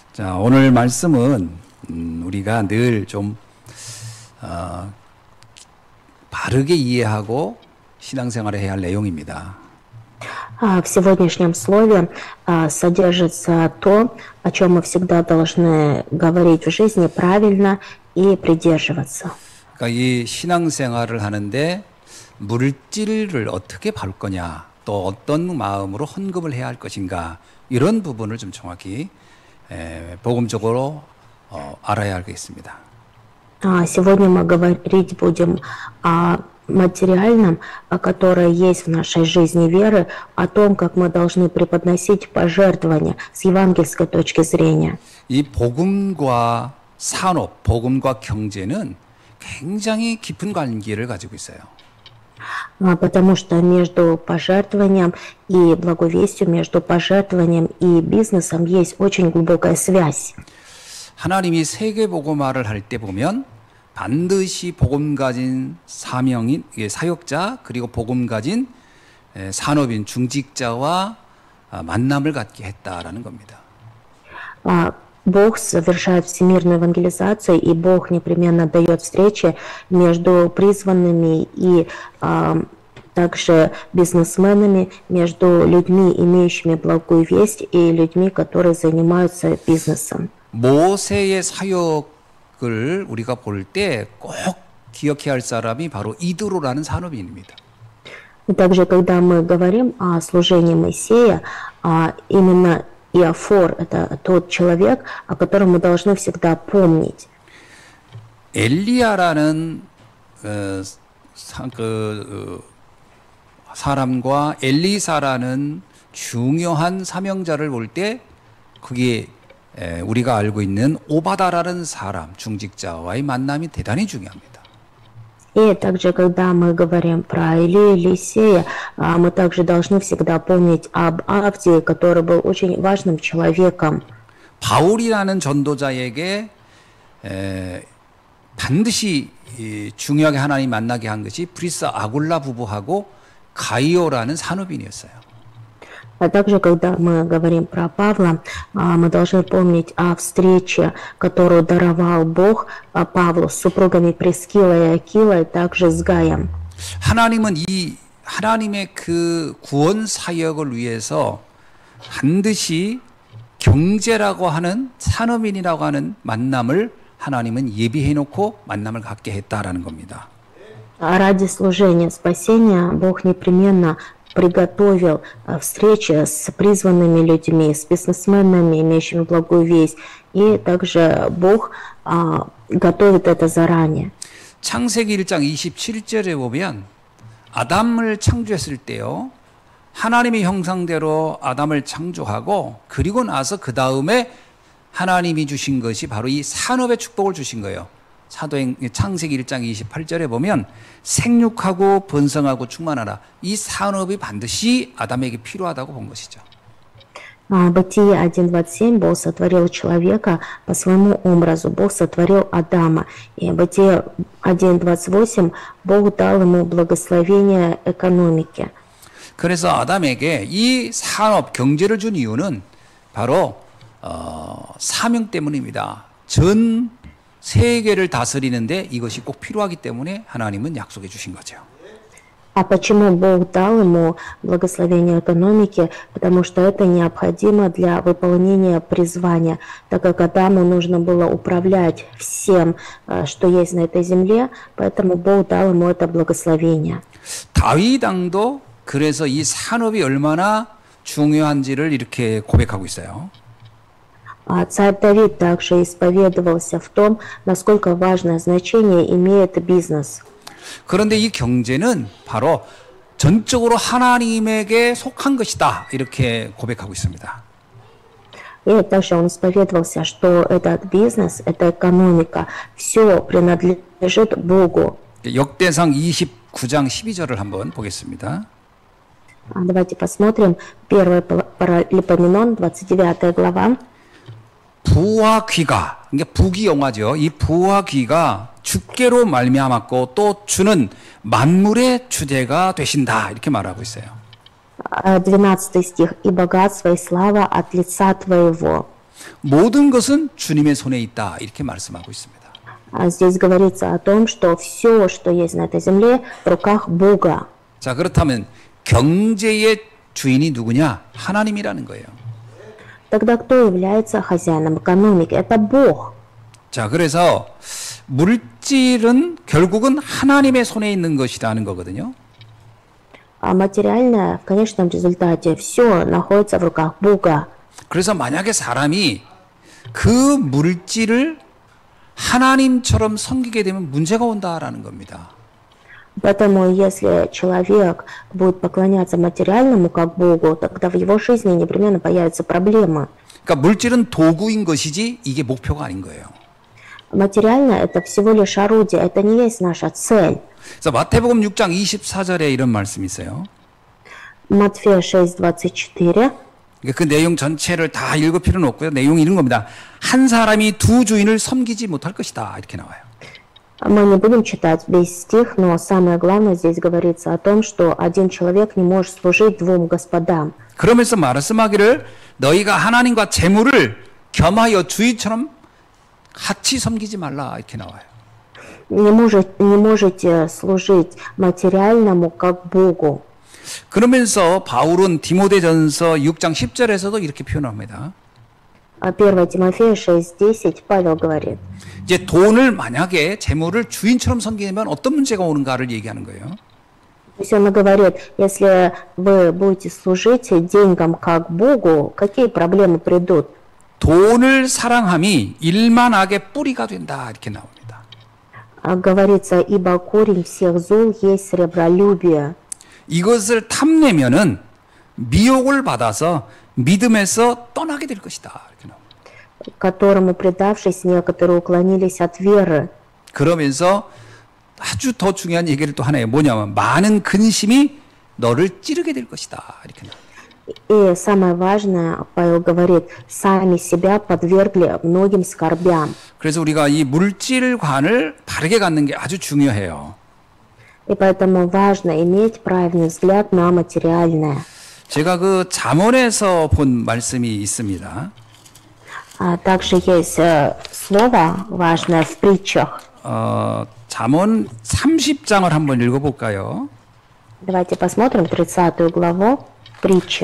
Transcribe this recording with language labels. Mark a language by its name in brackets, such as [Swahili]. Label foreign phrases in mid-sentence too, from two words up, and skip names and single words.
[Korean] 자, 오늘 말씀은 우리가 늘 좀 바르게 이해하고 신앙생활을 해야 할 내용입니다. [Russian] В сегодняшнем слове содержится то, о чем мы всегда должны говорить в жизни правильно и придерживаться. [Korean] 그러니까 이 신앙생활을 하는데 물질을 어떻게 볼 거냐, 또 어떤 마음으로 헌금을 해야 할 것인가, 이런 부분을 좀 정확히 복음적으로 알아야 하겠습니다. [Russian] Сегодня мы говорить будем о материальном, которое есть в нашей жизни веры, о том, как мы должны преподносить пожертвования с евангельской точки зрения. [Korean] 이 복음과 산업, 복음과 경제는 굉장히 깊은 관계를 가지고 있어요. [Russian] Потому что между пожертвованием и благовестием, между пожертвованием и бизнесом есть очень глубокая связь. [Korean] 하나님이 세계 복음화를 할 때 보면 반드시 복음 가진 사명인 사역자, 그리고 복음 가진 산업인 중직자와 만남을 갖게 했다라는 겁니다. [Russian] Бог совершает всемирную евангелизацию, и Бог непременно дает встречи между призванными и также бизнесменами, между людьми, имеющими благую весть, и людьми, которые занимаются бизнесом. [Korean] 모세의 사역을 우리가 볼 때 꼭 기억해야 할 사람이 바로 이드로라는 산업인입니다. [Russian] И также, когда мы говорим о служении Моисея, именно Иофор – это тот человек, о котором мы должны всегда помнить. [Korean] 엘리야라는 사람과 엘리사라는 중요한 사명자를 볼 때 그게 우리가 알고 있는 오바다라는 사람, 중직자와의 만남이 대단히 중요합니다. [Russian] И также, когда мы говорим про Илию, Елисея, мы также должны всегда помнить об Авдии, который был очень важным человеком. [Korean] 바울이라는 전도자에게 반드시 중요하게 하나님 만나게 한 것이 브리스 아굴라 부부하고 가이오라는 산업인이었어요. [Russian] А также, когда мы говорим про Павла, мы должны помнить о встрече, которую даровал Бог Павлу с супругами Прискилой и Акилой, также с Гаем. [Korean] 하나님은 이 하나님의 그 구원 사역을 위해서 반드시 경제라고 하는 산업인이라고 하는 만남을 하나님은 예비해 놓고 만남을 갖게 했다라는 겁니다. [Russian] Ради служения спасения Бог непременно приготовил встречи с призванными людьми, с бизнесменами, имеющими благую весть, и также Бог готовит это заранее. [Korean] 창세기 1장 27절에 보면 아담을 창조했을 때요, 하나님의 형상대로 아담을 창조하고 그리고 나서 그 다음에 하나님이 주신 것이 바로 이 산업의 축복을 주신 거예요. 창세기 1장 28절에 보면 생육하고 번성하고 충만하라. 이 산업이 반드시 아담에게 필요하다고 본 것이죠. [Russian] Бытие 1.27 Бог сотворил человека по своему образу. Бог сотворил Адама. И Бытие 1.28 Бог дал ему благословение экономики. [Korean] 그래서 아담에게 이 산업, 경제를 준 이유는 바로 사명 때문입니다. 전 세계를 다스리는데 이것이 꼭 필요하기 때문에 하나님은 약속해 주신 거죠. [Russian] А почему Бог дал ему благословение экономики? Потому что это необходимо для выполнения призвания, так как Адаму нужно было управлять всем, что есть на этой земле, поэтому Бог дал ему это благословение. [Korean] 다윗 왕도 그래서 이 산업이 얼마나 중요한지를 이렇게 고백하고 있어요. [Russian] Царь Давид также исповедовался в том, насколько важное значение имеет бизнес. [Korean] 그런데 이 경제는 바로 전적으로 하나님에게 속한 것이다, 이렇게 고백하고 있습니다. [Russian] И также он исповедовался, что этот бизнес, эта экономика, все принадлежит Богу. [Korean] 역대상 29장 12절을 한번 보겠습니다. [Russian] Давайте посмотрим 1 Паралипоменон, 29 глава. [Korean] 부와 귀가, 그러니까 부귀 영화죠. 이 부와 귀가 주께로 말미암았고 또 주는 만물의 주제가 되신다, 이렇게 말하고 있어요. [Russian] 12 стих. «И богатство, и слава от лица Твоего». [Korean] 모든 것은 주님의 손에 있다. 이렇게 말씀하고 있습니다. [Russian] Здесь говорится о том, что все, что есть на этой земле, в руках Бога. [Korean] 자, 그렇다면 경제의 주인이 누구냐? 하나님이라는 거예요. [Russian] Тогда кто является хозяином экономики? Это Бог. [Korean] 자, 그래서 물질은 결국은 하나님의 손에 있는 것이라는 거거든요. [Russian] А материальное, в конечном результате, все находится в руках Бога. [Korean] 그래서 만약에 사람이 그 물질을 하나님처럼 섬기게 되면 문제가 온다라는 겁니다. [Russian] Поэтому, если человек будет поклоняться материальному как Богу, тогда в его жизни непременно появятся проблемы. [Korean] 그러니까 물질은 도구인 것이지 이게 목표가 아닌 거예요. [Russian] Материальное – это всего лишь орудие, это не есть наша цель. [Korean] 그래서 마태복음 6장 24절에 이런 말씀이 있어요. [Russian] Матфея 6:24. [Korean] 그 내용 전체를 다 읽을 필요는 없고요. 내용이 이런 겁니다. 한 사람이 두 주인을 섬기지 못할 것이다. 이렇게 나와요. [Russian] Мы не будем читать весь стих, но самое главное здесь говорится о том, что один человек не может служить двум господам. [Korean] 그러면서 말씀하기를 너희가 하나님과 재물을 겸하여 주인처럼 같이 섬기지 말라. 이렇게 나와요. [Russian] Не можете служить материальному как Богу. [Korean] 그러면서 바울은 디모데전서 6장 10절에서도 이렇게 표현합니다. [Russian] 1 Тимофея 6:10 Павел говорит. [Korean] 이제 돈을 만약에 재물을 주인처럼 섬기면 어떤 문제가 오는가를 얘기하는 거예요. [Russian] То есть он говорит, если вы будете служить деньгам как Богу, какие проблемы придут? [Korean] 돈을 사랑함이 일만악의 뿌리가 된다. 이렇게 나옵니다. [Russian] Говорится, ибо корень всех зол есть сребролюбие. [Korean] 이것을 탐내면은 미혹을 받아서 믿음에서 떠나게 될 것이다. 이렇게 나옵니다. [Russian] Которому предавшись, некоторые уклонились от веры. [Korean] 그러면서 아주 더 중요한 얘기를 또 하나 해요. 뭐냐면 많은 근심이 너를 찌르게 될 것이다. 이렇게 나옵니다. [Russian] И самое важное, Павел говорит, сами себя подвергли многим скорбям. [Korean] 그래서 우리가 이 물질관을 바르게 갖는 게 아주 중요해요. [Russian] И поэтому важно иметь правильный взгляд на материальное. [Korean] 제가 그 잠언에서 본 말씀이 있습니다. [Russian] Также есть слово важное в притчах. [Korean] 잠언 30장을 한번 읽어볼까요? [Russian] Давайте посмотрим 30 главу притчи.